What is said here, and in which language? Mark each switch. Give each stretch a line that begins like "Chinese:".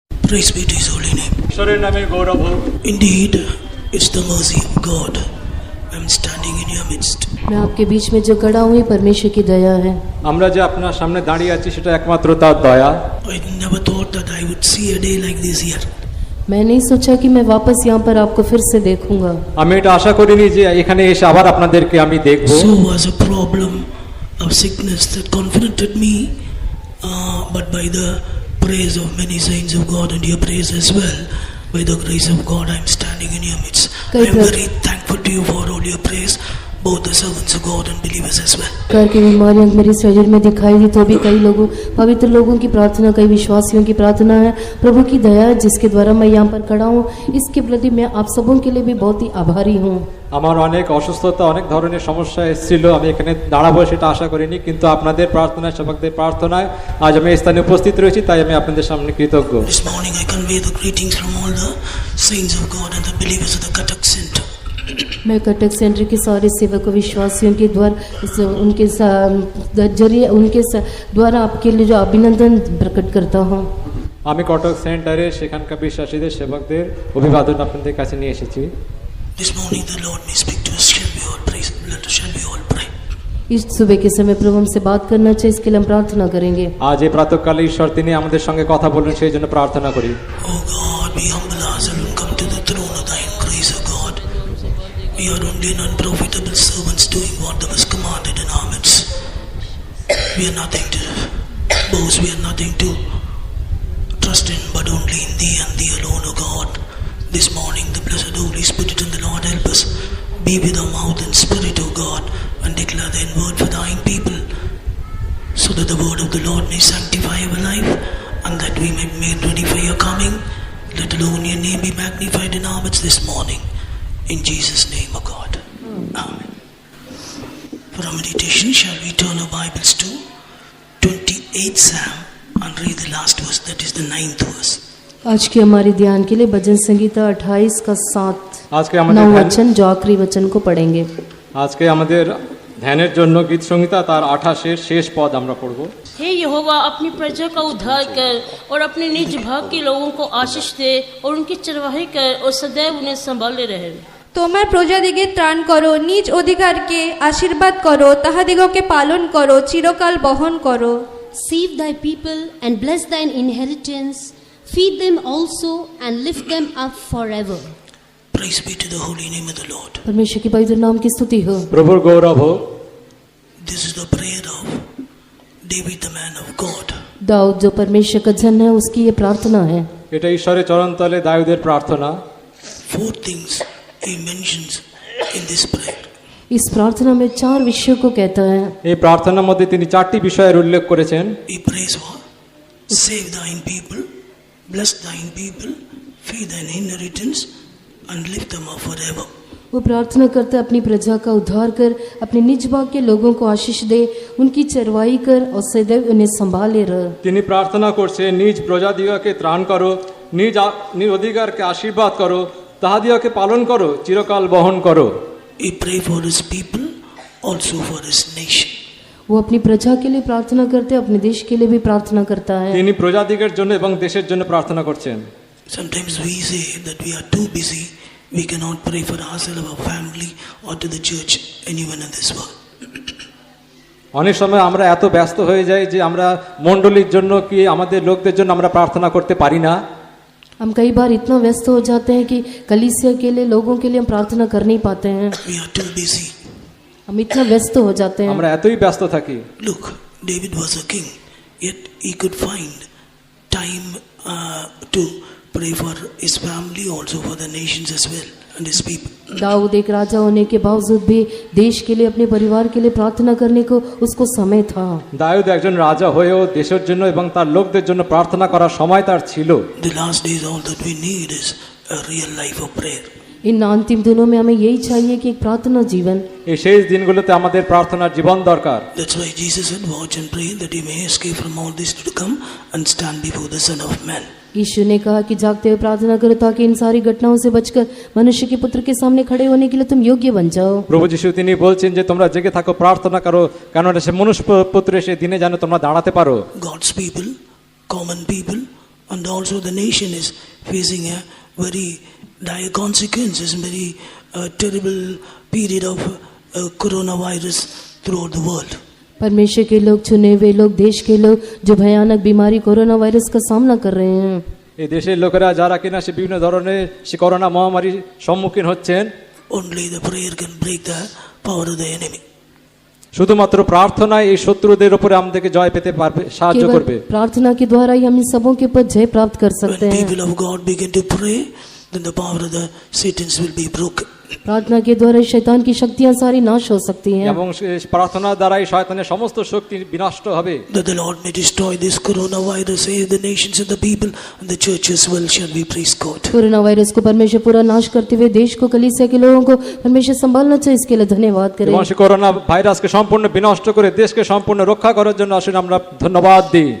English: Praise be to His holy name.
Bangla: ঈশ্বরের নামে গৌরব হোক।
English: Indeed, it's the mercy of God. I'm standing in your midst.
Hindi: मैं आपके बीच में जो खड़ा हूँ ये परमेश्वर की दया है।
Bangla: আমরা যে আপনার সামনে দাঁড়িয়ে আছি সেটা একমাত্র তার দয়া।
English: I never thought that I would see a day like this here.
Hindi: मैं नहीं सोचा कि मैं वापस यहाँ पर आपको फिर से देखूंगा।
Bangla: আমি এটা আশা করিনি যে এখানে এসে আবার আপনাদেরকে আমি দেখব।
English: So was a problem of sickness that confronted me, but by the praise of many saints of God and your praise as well, by the grace of God, I am standing in your midst. I am very thankful to you for all your praise, both the servants of God and believers as well.
Hindi: कर की बीमारियां मेरे शरीर में दिखाई दी तो भी कई लोगों पवित्र लोगों की प्रार्थना, कई विश्वासियों की प्रार्थना है। प्रभु की दया जिसके द्वारा मैं यहाँ पर खड़ा हूँ, इसके प्रति मैं आप सबों के लिए भी बहुत ही आभारी हूँ।
Bangla: আমার অনেক অসুস্থতা, অনেক ধরনের সমস্যা এসেছিল, আমি এখানে দাঁড়াবো সেটা আশা করিনি, কিন্তু আপনাদের প্রার্থনায়, সেবকদের প্রার্থনায় আজ আমি এই স্থানে উপস্থিত রয়েছি, তাই আমি আপনাদের সামনে কৃতজ্ঞ।
English: This morning I convey the greetings from all the saints of God and the believers of the Cuttack Center.
Hindi: मैं कटक सेंटर के सारे सेवकों विश्वासियों के द्वारा उनके जरिए उनके द्वारा आपके लिए जो अभिनंदन प्रकट करता हूँ।
Bangla: আমি কটক সেন্টারে সেখানকার বিশ্বাসীদের, সেবকদের অভিবাদন আপনাদের কাছে নিয়ে এসেছি।
English: This morning the Lord may speak to us. Shall we all praise? Shall we all pray?
Hindi: इस सुबह के समय प्रभु हमसे बात करना चाहिए, इसके लिए हम प्रार्थना करेंगे।
Bangla: আজ এই প্রাতঃকালে ঈশ্বর তিনি আমাদের সঙ্গে কথা বলুন, সেই জন্য প্রার্থনা করি।
English: Oh God, we humble ourselves and come to the throne of Thy grace, O God. We are only an unprofitable servants doing what was commanded in our midst. We are nothing to boast, we are nothing to trust in, but only in Thee and Thee alone, O God. This morning, the blessed Holy Spirit and the Lord help us. Be with our mouth and spirit, O God, and declare Thine word for Thine people, so that the word of the Lord may sanctify our life, and that we may be made ready for Your coming. Let alone Your name be magnified in our midst this morning. In Jesus' name, O God. Amen. For our meditation, shall we turn our Bibles to 28th Psalm and read the last verse, that is the 9th verse.
Hindi: आज के हमारे ध्यान के लिए भजन संगीता 28 का 7
Bangla: আজকে আমাদের
Hindi: 9 वचन जो आखिरी वचन को पढ़ेंगे।
Bangla: আজকে আমাদের ধ্যানের জন্য গীত সংহিতা তার 28 শেষ পদ আমরা পড়ব।
Hindi: हे यहोवा, अपनी प्रजा का उद्धार कर और अपने निज भाग के लोगों को आशीष दे और उनकी चरवाही कर और सदैव उन्हें संभाले रहे।
Bangla: তোমার প্রজাদিগে ত্রাণ করো, নিজ অধিকারকে আশীর্বাদ করো, তাহাদিগকে পালন করো, চিরকাল বহন করো।
English: Save thy people and bless thine inheritance. Feed them also and lift them up forever. Praise be to the holy name of the Lord.
Hindi: परमेश्वर की पवित्र नाम की स्तुति हो।
Bangla: প্রভুর গৌরব হোক।
English: This is the prayer of David, the man of God.
Hindi: Dawood जो परमेश्वर का जन है, उसकी ये प्रार्थना है।
Bangla: এটা ঈশ্বরের চরণতলে দাউদের প্রার্থনা।
English: 4 things he mentions in this prayer.
Hindi: इस प्रार्थना में 4 विषयों को कहता है।
Bangla: এই প্রার্থনার মধ্যে তিনি 4টি বিষয়ের উল্লেখ করেছেন।
English: He prays for save thine people, bless thine people, feed thine inheritance, and lift them up forever.
Hindi: वो प्रार्थना करता है अपनी प्रजा का उद्धार कर, अपने निज भाग के लोगों को आशीष दे, उनकी चरवाई कर और सदैव उन्हें संभाले रह।
Bangla: তিনি প্রার্থনা করছেন, নিজ প্রজাদিগকে ত্রাণ করো, নিজ অধিকারকে আশীর্বাদ করো, তাহাদিগকে পালন করো, চিরকাল বহন করো।
English: He pray for his people, also for his nation.
Hindi: वो अपनी प्रजा के लिए प्रार्थना करते हैं, अपने देश के लिए भी प्रार्थना करता है।
Bangla: তিনি প্রজাদিগের জন্য এবং দেশের জন্য প্রার্থনা করছেন।
English: Sometimes we say that we are too busy, we cannot pray for ourselves, our family, or to the church, anyone in this world.
Bangla: অনেক সময় আমরা এত ব্যস্ত হয়ে যাই যে আমরা মণ্ডলীর জন্য কি আমাদের লোকদের জন্য আমরা প্রার্থনা করতে পারি না।
Hindi: हम कई बार इतना व्यस्त हो जाते हैं कि कलीसिया के लिए, लोगों के लिए हम प्रार्थना कर नहीं पाते हैं।
English: We are too busy.
Hindi: हम इतना व्यस्त हो जाते हैं।
Bangla: আমরা এতই ব্যস্ত থাকি।
English: Look, David was a king, yet he could find time to pray for his family, also for the nations as well, and his people.
Hindi: Dawood एक राजा होने के बावजूद भी देश के लिए, अपने परिवार के लिए प्रार्थना करने को उसको समय था।
Bangla: দাউদ একজন রাজা হয়েও দেশের জন্য এবং তার লোকদের জন্য প্রার্থনা করার সময় তার ছিল।
English: The last days, all that we need is a real life of prayer.
Hindi: इन अंतिम दिनों में हमें यही चाहिए कि एक प्रार्थना जीवन।
Bangla: এই শেষ দিনগুলোতে আমাদের প্রার্থনার জীবন দরকার।
English: That's why Jesus said, watch and pray that he may escape from all this to come and stand before the Son of Man.
Hindi: यीशु ने कहा कि जागते हुए प्रार्थना करो ताकि इन सारी घटनाओं से बचकर मनुष्य के पुत्र के सामने खड़े होने के लिए तुम योग्य बन जाओ।
Bangla: প্রভু যিশু তিনি বলছেন যে তোমরা জেগে থাকো, প্রার্থনা করো, কারণ সে মনুষ্য পুত্রের সেই দিনে যেন তোমরা দাঁড়াতে পারো।
English: God's people, common people, And also the nation is facing a very dire consequences, very terrible period of coronavirus throughout the world.
Hindi: परमेश्वर के लोग, चुने हुए लोग, देश के लोग जो भयानक बीमारी कोरोना वायरस का सामना कर रहे हैं।
Bangla: এই দেশের লোকেরা যারা কিনা সে বিভিন্ন ধরনের সে করোনা মহামারীর সম্মুখীন হচ্ছেন,
English: Only the prayer can break the power of the enemy.
Bangla: শুধুমাত্র প্রার্থনায় এই শত্রুদের উপরে আমাদেরকে জয় পেতে পারবে, সাহায্য
Hindi: केवल
Bangla: করবে।
Hindi: प्रार्थना के द्वारा ही हम इन सबों के ऊपर जय प्राप्त कर सकते
English: When
Hindi: हैं।
English: people of God begin to pray, then the power of the Satans will be broken.
Hindi: प्रार्थना के द्वारा शैतान की शक्तियां सारी नाश हो सकती हैं
Bangla: এবং প্রার্থনার দ্বারাই শয়তানের সমস্ত শক্তি বিনষ্ট হবে।
English: That the Lord may destroy this coronavirus, save the nations and the people, and the church as well. Shall we praise God?
Hindi: Corona virus को परमेश्वर पूरा नाश करते हुए देश को, कलीसिया के लोगों को परमेश्वर संभालना चाहिए, इसके लिए धन्यवाद करें।
Bangla: এবং সে করোনা ভাইরাসকে সম্পূর্ণ বিনষ্ট করে দেশকে সম্পূর্ণ রক্ষা করার জন্য আসলে আমরা ধন্যবাদ দিই।